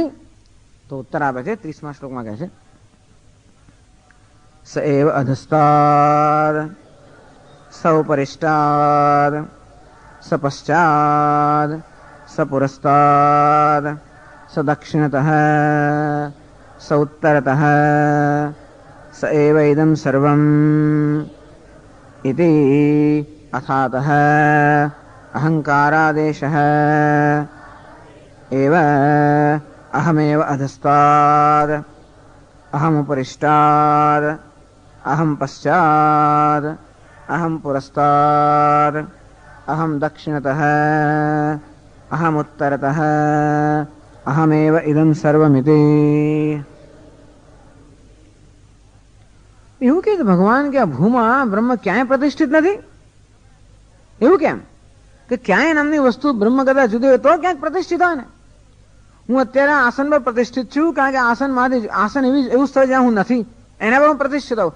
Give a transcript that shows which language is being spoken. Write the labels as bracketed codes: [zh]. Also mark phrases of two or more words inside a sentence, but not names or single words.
[gu] તો ઉત્તર આપે છે 30મા શ્લોકમાં કહે છે, [sa] સ એવ અધસ્તાદ સ ઉપરિષ્ટાદ સ પશ્ચાદ સ પુરસ્તાદ સ દક્ષિણતઃ સ ઉત્તરતઃ स एव इदं सर्वम् इति अथातः अहङ्कारादेशः एव अहमेव अधस्ताद् अहमुपरिष्टाद् अहं पश्चाद् अहं पुरस्ताद् अहं दक्षिणतः अहमुत्तरतः अहमेव इदं सर्वमिति. [gu] એવું કે ભગવાન કે આ ભૂમાં બ્રહ્મ ક્યાંય પ્રતિષ્ઠિત નથી? એવું કેમ કે ક્યાંય નામની વસ્તુ બ્રહ્મ કદાચ જુદી હોય તો ક્યાંક પ્રતિષ્ઠિત હોય ને. હું અત્યારે આસન પર પ્રતિષ્ઠિત છું કારણ કે આસન એવું સ્થળ જ્યાં હું નથી એના પર હું પ્રતિષ્ઠિત હોઉં.